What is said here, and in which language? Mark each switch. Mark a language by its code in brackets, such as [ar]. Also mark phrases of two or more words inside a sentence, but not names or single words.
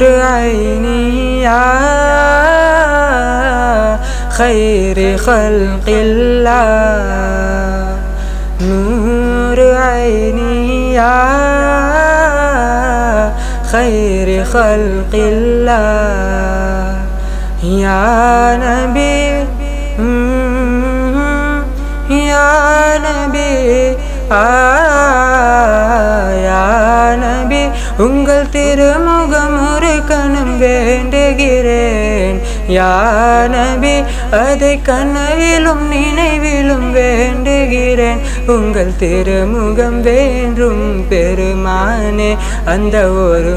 [ar] عيني يا خير خلق الله نور عيني يا خير خلق الله يا نبي يا نبي يا نبي [ta] உங்கள் திருமுகம் ஒரு கணம் வேண்டுகிறேன் [ar] يا نبي [ta] அதை கனவிலும் நினைவிலும் வேண்டுகிறேன் உங்கள் திருமுகம் வேண்டும் பெருமானே அந்த ஒரு